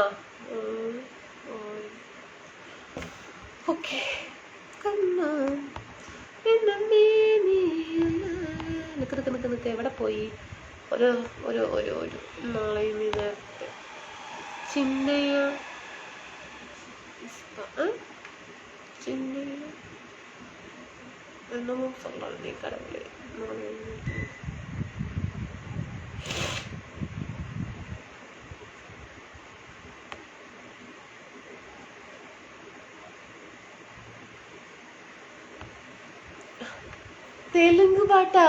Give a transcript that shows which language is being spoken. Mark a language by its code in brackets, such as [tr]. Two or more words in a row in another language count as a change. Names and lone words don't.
[ml] ഓക്കെ. നിക്ക് എവിടെ പോയി? ഒരു നാളെയും നേരത്തെ ചിന്നയ [ta] என்னமோ சொல்றாள் நீ கடவுளே. [ml] തെലുങ്ക് പാട്ടാ?